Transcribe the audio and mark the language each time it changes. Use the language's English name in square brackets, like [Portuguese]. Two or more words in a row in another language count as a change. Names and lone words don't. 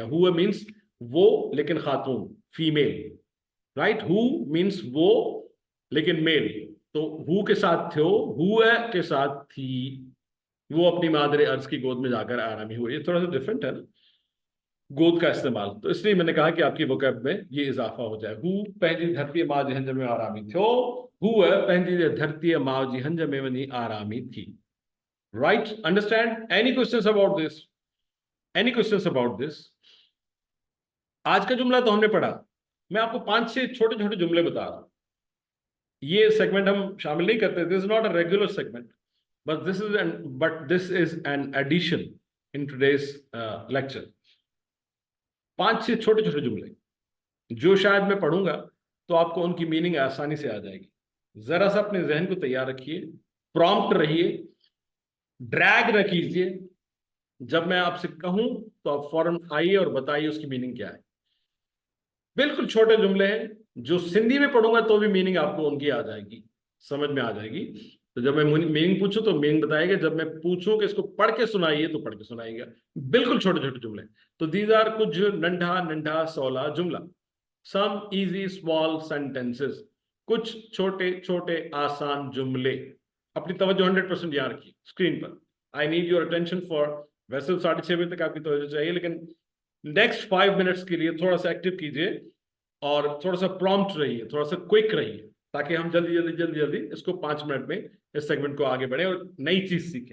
[Urdu] ہو مینز وہ لیکن خاتون، فیمیل، رائٹ. ہو مینز وہ لیکن میل، تو ہو کے ساتھ تھیو، ہو کے ساتھ تھی، وہ اپنی مادرِ ارض کی گود میں جا کر آرامی ہوئی. یہ تھوڑا سا ڈفرنٹ ہے نا، گود کا استعمال، تو اس لیے میں نے کہا کہ آپ کی ووکیب میں یہ اضافہ ہو جائے. [Sindhi] हु पंहिंजी धरती माँ जी हंज में आरामी थियो, हु पंहिंजी धरती माँ जी हंज में वनी आरामी थी। [English] right, understand? any questions about this? any questions about this? [Urdu] آج کا جملہ تو ہم نے پڑھا، میں آپ کو 5-6 چھوٹے چھوٹے جملے بتا رہا ہوں. یہ سیگمنٹ ہم شامل نہیں کرتے, [English] this is not a regular segment, but this is an addition in today's lecture. [Urdu] 5-6 چھوٹے چھوٹے جملے جو شاید میں پڑھوں گا تو آپ کو ان کی مینِنگ آسانی سے آ جائے گی. ذرا سا اپنے ذہن کو تیار رکھیے، پرامپٹ رہیے، ڈریگ نہ کیجیے. جب میں آپ سے کہوں تو آپ فوراً آئیے اور بتائیے اس کی مینِنگ کیا ہے. بالکل چھوٹے جملے ہیں، جو سندھی میں پڑھوں گا تو بھی مینِنگ آپ کو ان کی آ جائے گی، سمجھ میں آ جائے گی. تو جب میں مینِنگ پوچھوں تو مینِنگ بتائے گا، جب میں پوچھوں کہ اس کو پڑھ کے سنائیے تو پڑھ کے سنائیے گا. بالکل چھوٹے چھوٹے جملے۔ تو [English] these are [Sindhi] कुछ नंढा नंढा सौला जुमला, [English] some easy small sentences, [Urdu] کچھ چھوٹے چھوٹے آسان جملے. اپنی توجہ 100% یہاں رکھیے سکرین پر. [English] I need your attention for, [Urdu] ویسے تو 6:30 بجے تک آپ کی توجہ چاہیے، لیکن [English] next 5 minutes [Urdu] کے لیے تھوڑا سا ایکٹو کیجیے اور تھوڑا سا پرامپٹ رہیے، تھوڑا سا کوئک رہیے، تاکہ ہم جلدی اس کو 5 منٹ میں اس سیگمنٹ کو آگے بڑھے اور نئی چیز سیکھیں.